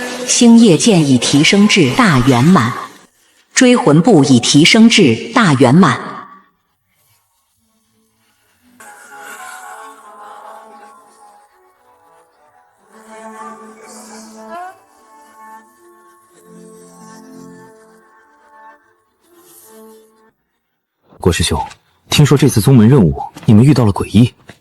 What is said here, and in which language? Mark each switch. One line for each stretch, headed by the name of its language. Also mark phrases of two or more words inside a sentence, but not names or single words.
Chinese: 星夜劍已提升至大圓滿，追魂步已提升至大圓滿。郭师兄，听说这次宗门任务你们遇到了诡异。